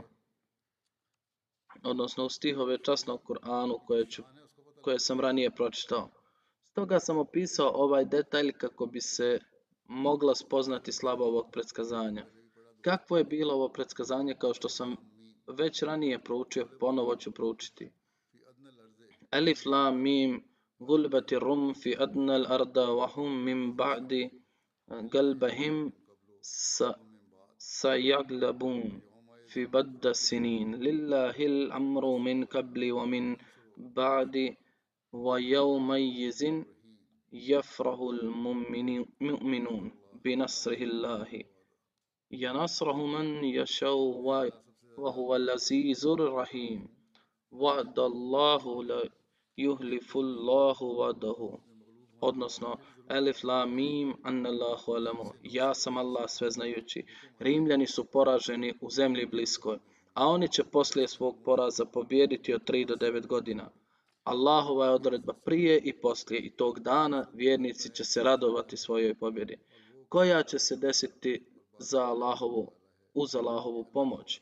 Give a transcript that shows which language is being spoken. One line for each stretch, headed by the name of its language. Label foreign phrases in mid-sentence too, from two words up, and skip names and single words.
Bosnian: Odnosno u stihove časnog Kur'anu koje sam ranije pročitao. Stoga sam opisao ovaj detalj kako bi se mogla spoznati slaba ovog predskazanja. Kakvo je bilo ovo predskazanje, kao što sam već ranije proučio, ponovo ću proučiti.
Arabic: ألف لام ميم غلبت الروم في أدنى الأرض وهم من بعد غلبهم سيغلبون في بضع سنين لله الأمر من قبل ومن بعد ويومئذ يفرح المؤمنون بنصره الله ينصره من يشاء وهو العزيز الرحيم وعد الله لا يخلف الله وعده. Odnosno ألف لام ميم أنا الله أعلم,
Bosnian: ja sam Allah sveznajući. Rimljani su poraženi u zemlji bliskoj, a oni će poslije svog poraza pobijediti od 3 do 9 godina. Allahova je odredba prije i poslije, i tog dana vjernici će se radovati svojoj pobjedi, koja će se desiti uz Allahovu pomoć.